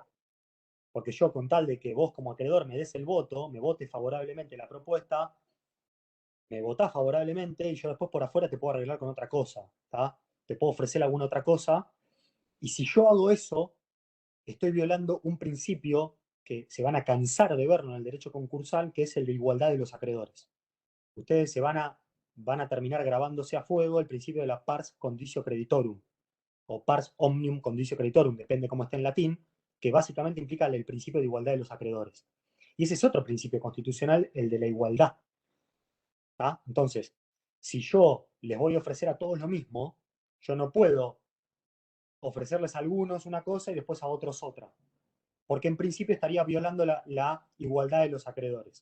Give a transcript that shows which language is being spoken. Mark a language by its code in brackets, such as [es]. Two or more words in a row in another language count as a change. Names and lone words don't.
[es] Porque yo con tal de que vos como acreedor me des el voto, me vote favorablemente la propuesta, me votás favorablemente y yo después por afuera te puedo arreglar con otra cosa, ¿tá? Te puedo ofrecer alguna otra cosa. Y si yo hago eso, estoy violando un principio que se van a cansar de verlo en el derecho concursal, que es el de igualdad de los acreedores. Ustedes van a terminar grabándose a fuego el principio de la [la] pars conditio creditorum, [es] o [la] pars omnium conditio creditorum, [es] depende cómo esté en latín, que básicamente implica el principio de igualdad de los acreedores. Y ese es otro principio constitucional, el de la igualdad. ¿Tá? Entonces, si yo les voy a ofrecer a todos lo mismo, yo no puedo ofrecerles a algunos una cosa y después a otros otra, porque en principio estaría violando la igualdad de los acreedores.